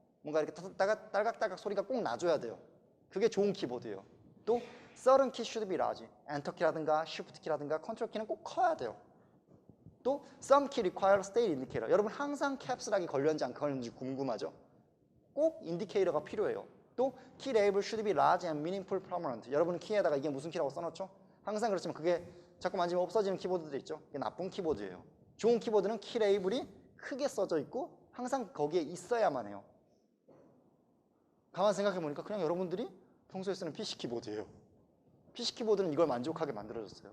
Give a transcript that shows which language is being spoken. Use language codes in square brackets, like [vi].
[ko] 뭔가 이렇게 딸깍딸깍 소리가 꼭 나줘야 돼요. 그게 좋은 키보드예요. 또 [en] certain key should be large. [ko] 엔터 키라든가 쉬프트 키라든가 컨트롤 키는 꼭 커야 돼요. [en] 또 some key require state indicator. [ko] 여러분 항상 캡슐락이 걸렸는지 안 걸렸는지 궁금하죠? 꼭 인디케이터가 필요해요. [en] 또 key label should be large and meaningful prominent. [ko] 여러분 키에다가 이게 무슨 키라고 써놓죠? 항상 그렇지만 그게 자꾸 만지면 없어지는 키보드들 있죠? 이게 나쁜 키보드예요. 좋은 키보드는 키 레이블이 크게 써져 있고 항상 거기에 있어야만 해요. 가만 생각해 보니까 그냥 여러분들이 평소에 쓰는 PC 키보드예요. PC 키보드는 이걸 만족하게 만들어졌어요.